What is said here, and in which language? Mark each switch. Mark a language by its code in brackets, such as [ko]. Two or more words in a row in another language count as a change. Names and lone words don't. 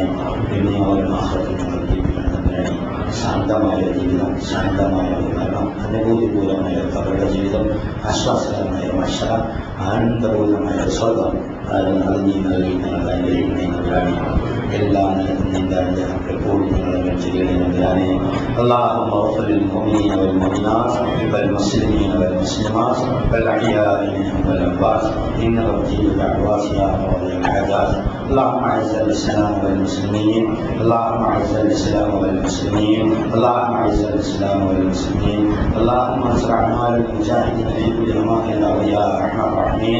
[ml] പിന്നെ ഓരോ മാസത്തിൽ ഞങ്ങൾ ജീവിക്കണം തമ്പുരാനെ. ശാന്തമായ ജീവിതം, ശാന്തമായ മരണം, അനുഭൂതിപൂർവമായ അവരുടെ ജീവിതം, ആശ്വാസകരമായ മഷറ, ആനന്ദപൂർണമായ സ്വർഗം അത് നീ നൽകി ഞങ്ങൾ അനുഗ്രഹിക്കണേ തമ്പുരാനെ. എല്ലാ നിലത്തും നിന്റെ അനുഗ്രഹം എപ്പോഴും ഞങ്ങളെ വെച്ചിരിക്കണേ തമ്പുരാനെ. [ar] اللهم اغفر للمؤمنين والمؤمنات والمسلمين والمسلمات والأحياء منهم والأموات إنك مجيب الدعوات يا قاضي الحاجات. اللهم أعز الإسلام والمسلمين. اللهم أعز الإسلام والمسلمين. اللهم أعز الإسلام والمسلمين. اللهم انصر أعمال المجاهدين في كل مكان يا أرحم الراحمين.